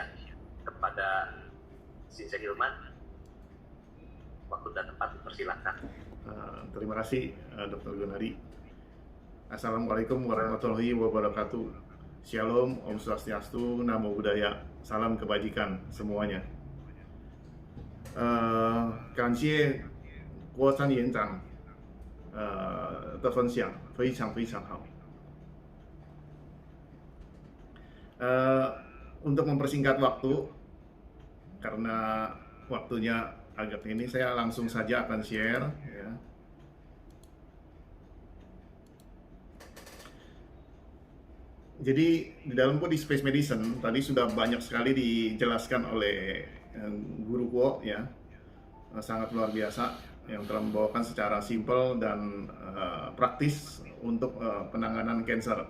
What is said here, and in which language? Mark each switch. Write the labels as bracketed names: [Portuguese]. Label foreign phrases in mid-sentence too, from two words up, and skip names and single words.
[Indonesian] Kepada Shinsei Gilman, waktu dan tempat dipersilakan. Terima kasih Dr. Gunadi. [Arabic] السلام عليكم ورحمة الله وبركاته. [Indonesian] Shalom, [Balinese] Om Swastiastu, [Pali] Namo Buddhaya, [Indonesian] salam kebajikan semuanya. [Chinese] 感谢郭山园长的分享，非常非常好。 [Indonesian] Untuk mempersingkat waktu, karena waktunya agak ini, saya langsung saja akan share ya. Jadi di dalam [English] Body Space Medicine [Indonesian] tadi sudah banyak sekali dijelaskan oleh Guru Kuo ya, sangat luar biasa yang telah membawakan secara simpel dan praktis untuk penanganan kanker.